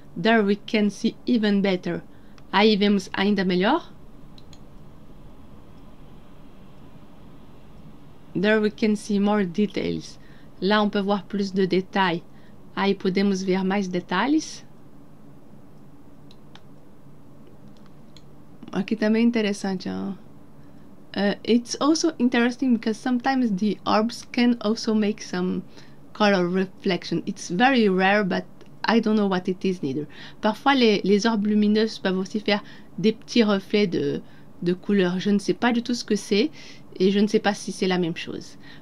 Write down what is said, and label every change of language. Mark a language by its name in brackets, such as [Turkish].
[English] There we can see even better. [Portuguese] Aí vemos ainda melhor. [English] There we can see more details. [French] Lá on peut voir plus de détails. [Portuguese] Aí podemos ver mais detalhes. Aqui também é interessante. [English] It's also interesting because sometimes the orbs can also make some color reflection. It's very rare, but I don't know what it is neither. [French] Parfois, les orbes lumineuses peuvent aussi faire des petits reflets de couleur. Je ne sais pas du tout ce que c'est et je ne sais pas se c'est la même chose.